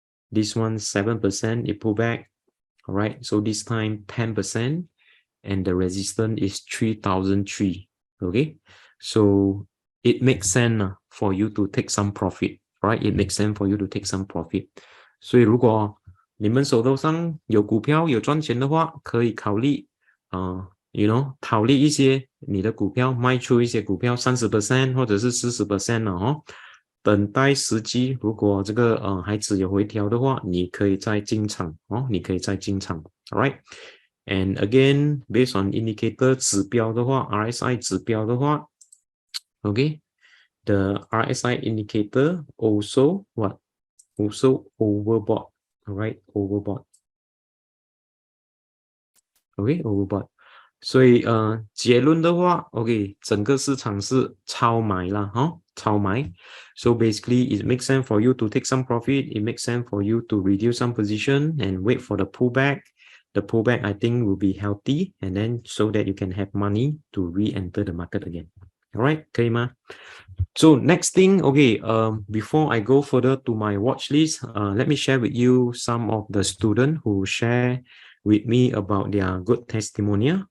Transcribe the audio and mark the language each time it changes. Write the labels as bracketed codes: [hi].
[en] This one 7%, it pull back. All right, so this time 10%, and the resistance is 3003. Okay, so it makes sense for you to take some profit, right? It makes sense for you to take some profit. [zh] 所以如果你们手头上有股票有赚钱的话，可以考虑套利一些你的股票，卖出一些股票30%或者是40%了哦。等待时机，如果这个孩子有回调的话，你可以再进场哦，你可以再进场 ， [en] alright。 And again, based on indicator [zh] 指标的话 [en] ，RSI 指标的话 ，OK，the RSI indicator also what? Also overbought, alright, overbought. OK, overbought. [zh] 所以结论的话 ， [en] OK， [zh] 整个市场是超买啦，超买。 [en] So basically, it makes sense for you to take some profit. It makes sense for you to reduce some position and wait for the pullback. The pullback, I think, will be healthy, and then so that you can have money to re-enter the market again. All right, [zh] 可以吗？ [en] So next thing, okay, before I go further to my watch list, let me share with you some of the students who share with me about their good testimonial.